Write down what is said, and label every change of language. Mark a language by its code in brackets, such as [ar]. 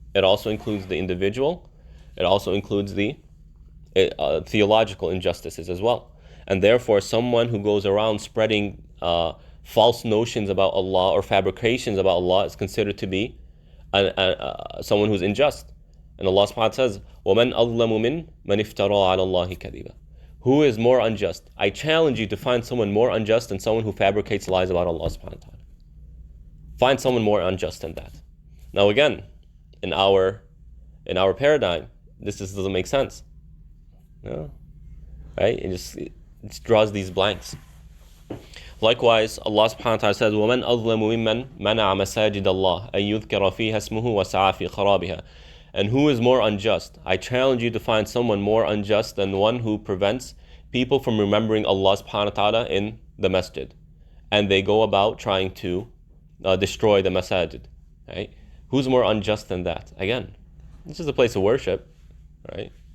[en] It also includes the individual. It also includes the theological injustices as well. And therefore, someone who goes around spreading false notions about Allah or fabrications about Allah is considered to be someone who's unjust. And Allah subhanahu wa ta'ala says, [ar] وَمَنْ أَظْلَمُ مِنْ افترى عَلَى اللَّهِ كَذِبًا. [en] Who is more unjust? I challenge you to find someone more unjust than someone who fabricates lies about Allah subhanahu wa ta'ala. Find someone more unjust than that. Now again, in our paradigm, this just doesn't make sense. No? Right? It just draws these blanks. Likewise, Allah subhanahu wa ta'ala says, [ar] وَمَنْ أَظْلَمُ مِمَّنْ مَنَعَ مَسَاجِدَ اللَّهِ أَن يُذْكَرَ فِيهَا اسْمُهُ وَسَعَى فِي خَرَابِهَا. [en] And who is more unjust? I challenge you to find someone more unjust than one who prevents people from remembering Allah subhanahu wa ta'ala in the masjid. And they go about trying to destroy the masajid. Right? Who's more unjust than that? Again, this is a place of worship, right?